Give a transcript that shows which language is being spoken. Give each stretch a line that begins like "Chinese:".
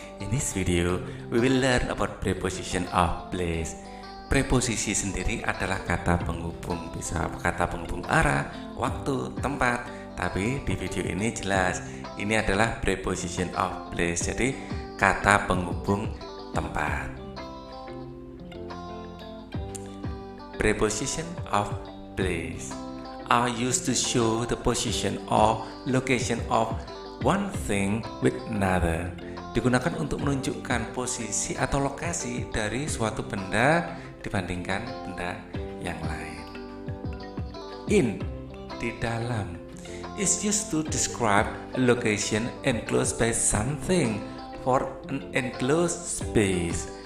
English: In this video, we will learn about preposition of place.
Indonesian: Preposisi sendiri adalah kata penghubung, bisa kata penghubung arah, waktu, tempat. Tapi di video ini jelas, ini adalah preposition of place. Jadi kata penghubung tempat.
English: Preposition of place are used to show the position or location of one thing with another.
Indonesian: Digunakan untuk menunjukkan posisi atau lokasi dari suatu benda dibandingkan benda yang lain.
English: In,
Indonesian: di dalam,
English: is used to describe a location enclosed by something for an enclosed space.